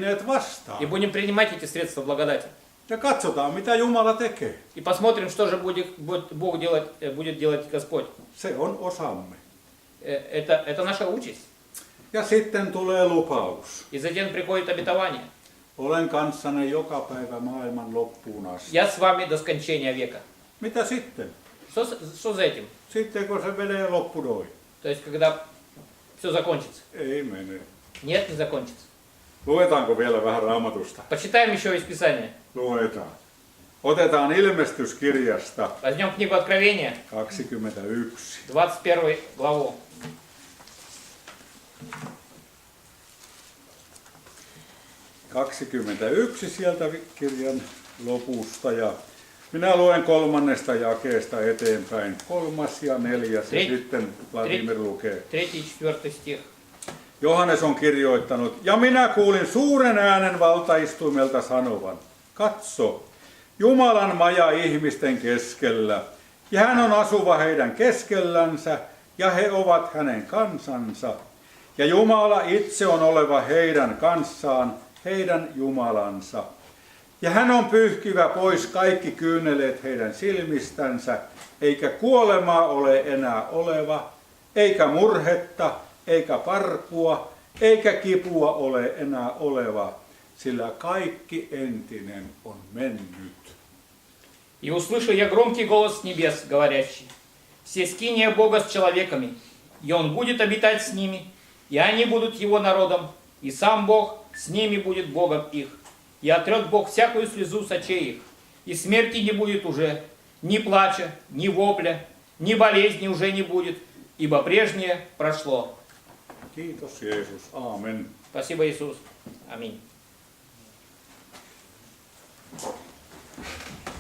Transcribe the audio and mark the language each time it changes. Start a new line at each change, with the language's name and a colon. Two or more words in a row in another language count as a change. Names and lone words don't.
Russian: И будем принимать эти средства благодати.
Finnish: Ja katsotaan, mitä Jumala tekee.
Russian: И посмотрим, что же Бог будет делать Господь.
Finnish: Se on osamme.
Russian: Это наша участь.
Finnish: Ja sitten tulee lupaus.
Russian: И затем приходит обетование.
Finnish: Olen kanssanne joka päivä maailman loppuun asti.
Russian: Я с вами до скончания века.
Finnish: Mitä sitten?
Russian: Что за этим?
Finnish: Sitten kun se menee loppunoin.
Russian: То есть, когда все закончится.
Finnish: Ei mene.
Russian: Нет, не закончится.
Finnish: Luetaanko vielä vähän Raamatusta?
Russian: Почитаем еще из Писания.
Finnish: Luetaan. Otetaan ilmestyskirjasta
Russian: Возьмем книгу Откровения, 21. 21 главу.
Finnish: Sieltä kirjan lopusta ja minä luen 3. jakeesta eteenpäin. 3. ja 4. ja sitten Vladimir lukee.
Russian: 3 и 4 стих.
Finnish: Johannes on kirjoittanut, ja minä kuulin suuren äänen valtaistuimelta sanovan, katso, Jumalan maja ihmisten keskellä, ja hän on asuva heidän keskellänsä, ja he ovat hänen kansansa, ja Jumala itse on oleva heidän kanssaan, heidän Jumalansa. Ja hän on pyyhkivä pois kaikki kyyneleet heidän silmistänsä, eikä kuolemaa ole enää oleva, eikä murhetta, eikä parkua, eikä kipua ole enää oleva, sillä kaikki entinen on mennyt.
Russian: И услышал я громкий голос с небес, говорящий: «Все скиния Бога с человеками, и Он будет обитать с ними, и они будут Его народом, и сам Бог с ними будет Богом их. И отрет Бог всякую слезу с очей их, и смерти не будет уже, ни плача, ни вопля, ни болезни уже не будет, ибо прежнее прошло».
Finnish: Kiitos Jeesus. Aamen.
Russian: Спасибо, Иисус. Аминь.